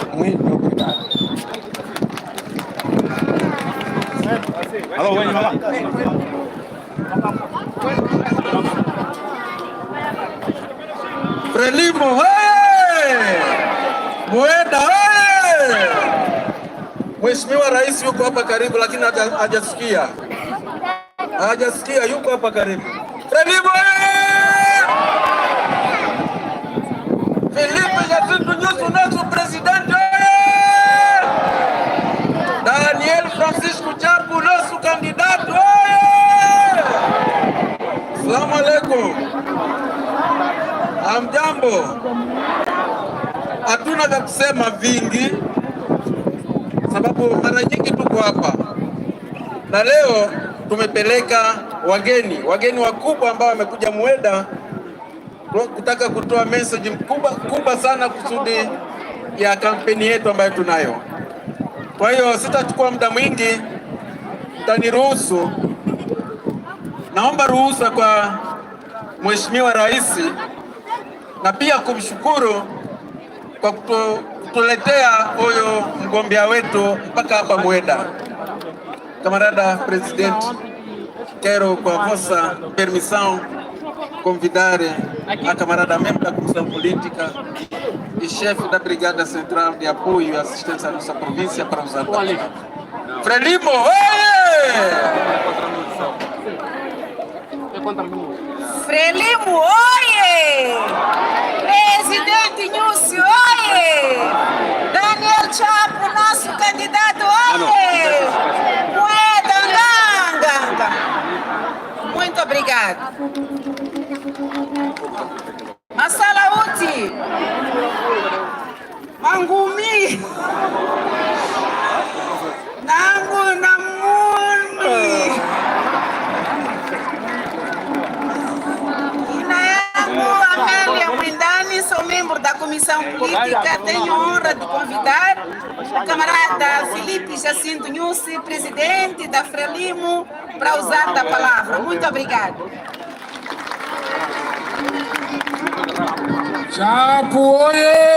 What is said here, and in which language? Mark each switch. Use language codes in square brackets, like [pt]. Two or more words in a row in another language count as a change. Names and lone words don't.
[pt] Muito obrigado. Frelimo, Moeda, [sw] Mheshimiwa Rais yuko hapa karibu, lakini hajasikia. Yuko hapa karibu. [pt] Frelimo, Filipe Jacinto Nyusi, nosso presidente. Daniel Francisco Chapo, nosso candidato. [ar] Assalamu alaikum. [sw] Hamjambo. Hatuna vya kusema vingi, sababu mara nyingi tuko hapa, na leo tumepeleka wageni wakubwa ambao wamekuja Moeda kutaka kutoa message kubwa sana kusudi ya kampeni yetu ambayo tunayo. Kwa hiyo sitachukua muda mwingi, mtaniruhusu. Naomba ruhusa kwa Mheshimiwa Rais na pia kumshukuru kwa kutuletea huyo mgombea wetu mpaka hapa Moeda. [pt] Camarada Presidente, quero com a vossa permissão convidar a camarada membro da Comissão Política e chefe da Brigada Central de Apoio e Assistência à nossa província para usar a palavra. Frelimo, Frelimo, oie! Presidente Nyusi, oie! Daniel Chapo, nosso candidato, oie! Moeda, nganga! Muito obrigado. [kde] Masalauti! Mangumi! Nangu namuni! [pt] Comissão Política, tenho a honra de convidar o camarada Filipe Jacinto Nussi, presidente da Frelimo, para usar da palavra. Muito obrigado. Chapo, oye!